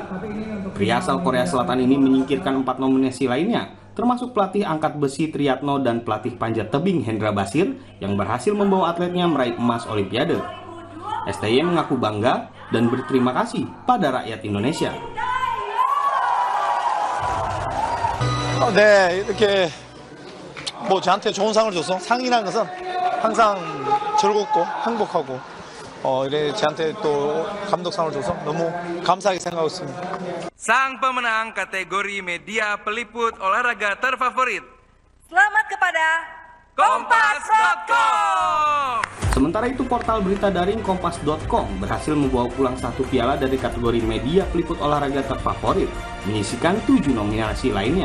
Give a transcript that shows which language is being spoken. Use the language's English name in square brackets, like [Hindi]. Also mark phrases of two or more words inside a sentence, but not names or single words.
[Indonesian] Pria asal Korea Selatan ini menyingkirkan 4 nominasi lainnya, termasuk pelatih angkat besi Triyatno dan pelatih panjat tebing Hendra Basir yang berhasil membawa atletnya meraih emas Olimpiade. STY mengaku bangga dan berterima kasih pada rakyat Indonesia. [Korean] 네, 이렇게 저한테 좋은 상을 줘서 상이라는 것은 항상 즐겁고 행복하고 이래 저한테 또 감독상을 줘서 너무 감사하게 생각하고 있습니다. [Indonesian] Sang pemenang kategori media peliput olahraga terfavorit. Selamat kepada Kompas.com. Sementara itu portal berita daring Kompas.com berhasil membawa pulang 1 piala dari kategori media peliput olahraga terfavorit, menyisikan 7 nominasi lainnya.